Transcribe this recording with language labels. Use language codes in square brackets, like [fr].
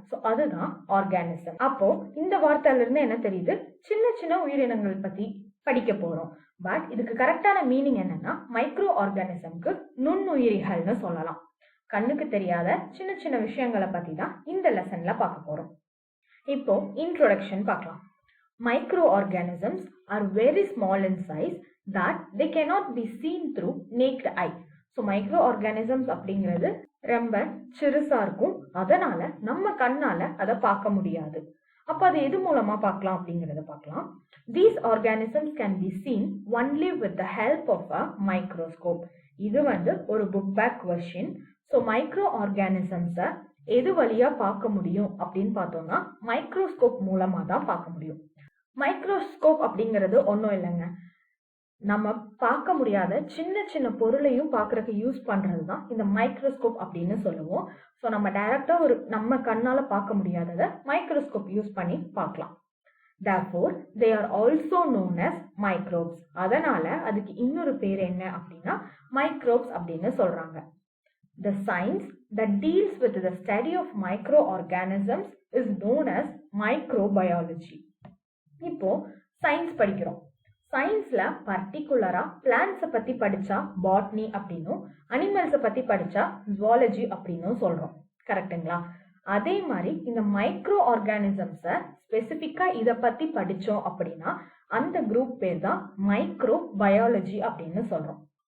[ta] So அதுதான் organism. அப்போ இந்த வார்த்தையில இருந்து என்ன தெரியுது? சின்ன சின்ன உயிரினங்கள் பத்தி படிக்க போறோம். பட் இதுக்கு கரெக்டான மீனிங் என்னன்னா, மைக்ரோ ஆர்கானிசம்க்கு நுண்ணுயிரிகள்னு சொல்லலாம். கண்ணுக்கு தெரியாத சின்ன சின்ன விஷயங்களை பத்தி தான் இந்த லெசன்ல பார்க்க போறோம். இப்போ இன்ட்ரோடக்ஷன் பார்க்கலாம். [en] Microorganisms are very small in size that they cannot be seen through naked eye. [ta] So microorganisms அப்படிங்கிறது ரொம்ப சிறுசா இருக்கும், அதனால நம்ம கண்ணால அதை பார்க்க முடியாது. அப்ப அது எது மூலமா பார்க்கலாம் அப்படிங்கறத பார்க்கலாம். [en] These organisms can be seen only with the help of a microscope. [ta] இது ஒரு book back version. So micro ஆர்கானிசம்ஸை எது வழியா பார்க்க முடியும் அப்படின்னு பார்த்தோம்னா மைக்ரோஸ்கோப் மூலமா தான் பார்க்க முடியும். மைக்ரோஸ்கோப் அப்படிங்கிறது ஒன்றும் இல்லைங்க, நம்ம பார்க்க முடியாத சின்ன சின்ன பொருளையும் பார்க்கறதுக்கு யூஸ் பண்றது தான் இந்த மைக்ரோஸ்கோப் அப்படின்னு சொல்லுவோம். ஸோ நம்ம டைரக்டா நம்ம கண்ணால பார்க்க முடியாததை மைக்ரோஸ்கோப் யூஸ் பண்ணி பார்க்கலாம். [en] Therefore, they are also known as microbes. [ta] அதனால அதுக்கு இன்னொரு பேர் என்ன அப்படின்னா மைக்ரோப்ஸ் அப்படின்னு சொல்றாங்க. [en] The science that deals with the study of microorganisms is known as microbiology. [ta] இப்போ சயின்ஸ் படிக்கிறோம். சயின்ஸ்ல பர்டிகுலரா பிளான்ட்ஸை பத்தி படிச்சா பாட்னி அப்படின்னும், அனிமல்ஸை பத்தி படிச்சா ஜுவாலஜி அப்படின்னும் சொல்றோம். கரெக்டுங்களா? அதே மாதிரி இந்த மைக்ரோ ஆர்கானிசம்ஸை ஸ்பெசிஃபிக்கா இதை பத்தி படிச்சோம் அப்படின்னா அந்த குரூப் பேர் தான் மைக்ரோ பயாலஜி அப்படின்னு சொல்றோம்.